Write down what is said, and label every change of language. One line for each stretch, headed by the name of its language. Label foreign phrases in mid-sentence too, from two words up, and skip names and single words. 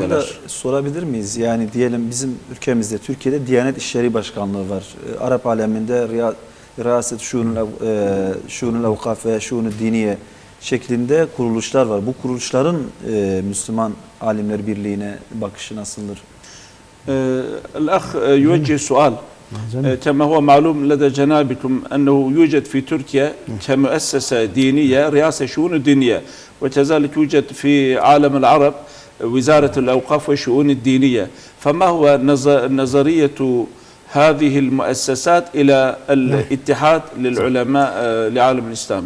Turkish: Şunu da sorabilir miyiz? Yani diyelim bizim ülkemizde Türkiye'de Diyanet İşleri Başkanlığı var. Arap aleminde Riyaset Şuunul Evkaf ve Şuunul Diniye şeklinde kuruluşlar var. Bu kuruluşların Müslüman Alimler Birliği'ne bakışı nasıldır?
Arabic: الأخ يوجه سؤال كما هو معلوم لدى جنابكم أنه يوجد في تركيا كمؤسسة دينية رئاسة شؤون الدينية وكذلك يوجد في عالم العرب وزارة الأوقاف والشؤون الدينية فما هو نظرية هذه المؤسسات إلى الاتحاد للعلماء لعالم الإسلام؟